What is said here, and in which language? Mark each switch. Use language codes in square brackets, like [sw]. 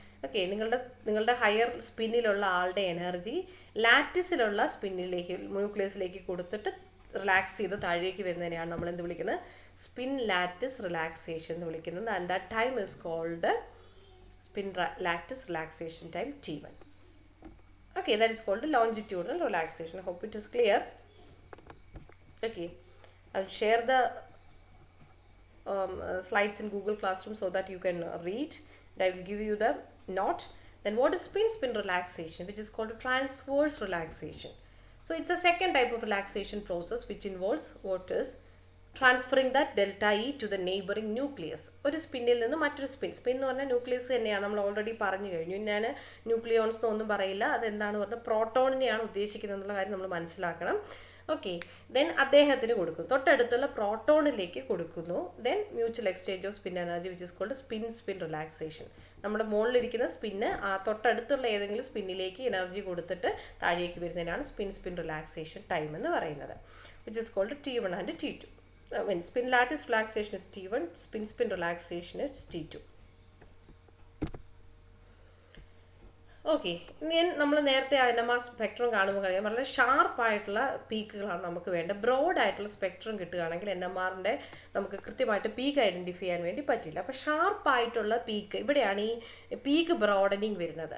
[ml] Okay, നിങ്ങളുടെ higher സ്പിന്നിലുള്ള ആളുടെ energy ലാറ്റിസിലുള്ള സ്പിന്നിലേക്ക് ന്യൂക്ലിയസിലേക്ക് കൊടുത്തിട്ട് റിലാക്സ് ചെയ്ത് താഴേക്ക് വരുന്നതിനെയാണ് നമ്മൾ എന്ത് വിളിക്കുന്നത്? [en] spin lattice relaxation [ml] എന്ന് വിളിക്കുന്നത്. [en] And that time is called spin lattice relaxation time T1. Okay, that is called the longitudinal relaxation. I hope it is clear. Okay, I'll share the slides in Google Classroom so that you can read. I will give you the note. Then what is spin relaxation, which is called a transverse relaxation? So it's a second type of relaxation process which involves what is transferring that delta E to the neighbouring nucleus. [ml] ഒരു സ്പിന്നിൽ നിന്ന് മറ്റൊരു spin എന്ന് പറഞ്ഞാൽ nucleus തന്നെയാണ്, നമ്മൾ already പറഞ്ഞു കഴിഞ്ഞു. ഞാൻ ന്യൂക്ലിയോൺസ് എന്നൊന്നും പറയില്ല, അതെന്താണെന്ന് പറഞ്ഞാൽ പ്രോട്ടോണിനെയാണ് ഉദ്ദേശിക്കുന്നത് എന്നുള്ള കാര്യം നമ്മൾ മനസ്സിലാക്കണം. ഓക്കെ, ദെൻ അദ്ദേഹത്തിന് കൊടുക്കും, തൊട്ടടുത്തുള്ള പ്രോട്ടോണിലേക്ക് കൊടുക്കുന്നു. [en] Then mutual exchange of spin energy which is called spin relaxation. [ml] നമ്മുടെ മുകളിലിരിക്കുന്ന സ്പിന്ന് ആ തൊട്ടടുത്തുള്ള ഏതെങ്കിലും സ്പിന്നിലേക്ക് എനർജി കൊടുത്തിട്ട് താഴേക്ക് വരുന്നതിനാണ് സ്പിൻ റിലാക്സേഷൻ ടൈം എന്ന് പറയുന്നത്, [en] Which is called T1 and T2. When spin lattice relaxation is T1, spin relaxation is T2. [ml] Okay, ഇനി നമ്മൾ നേരത്തെ NMR സ്പെക്ട്രം കാണുമ്പോൾ കഴിയാം വളരെ ഷാർപ്പായിട്ടുള്ള പീക്കുകളാണ് നമുക്ക് വേണ്ടത്. ബ്രോഡ് ആയിട്ടുള്ള സ്പെക്ട്രം കിട്ടുകയാണെങ്കിൽ NMRൻ്റെ നമുക്ക് കൃത്യമായിട്ട് പീക്ക് ഐഡൻറ്റിഫൈ ചെയ്യാൻ വേണ്ടി പറ്റില്ല. അപ്പോൾ ഷാർപ്പായിട്ടുള്ള പീക്ക്, ഇവിടെയാണ് ഈ പീക്ക് ബ്രോഡനിങ് വരുന്നത്.